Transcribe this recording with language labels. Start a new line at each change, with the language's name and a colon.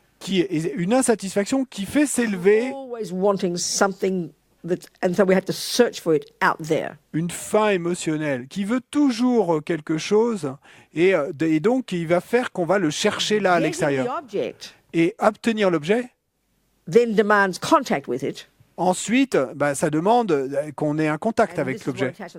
French: Qui est une insatisfaction qui fait s'élever
English: always wanting something and so we have to search for it out there.
French: Une faim émotionnelle qui veut toujours quelque chose et donc il va faire qu'on va le chercher là à l'extérieur. Et obtenir l'objet
English: then demands contact with it.
French: Ensuite, ça demande qu'on ait un contact avec l'objet.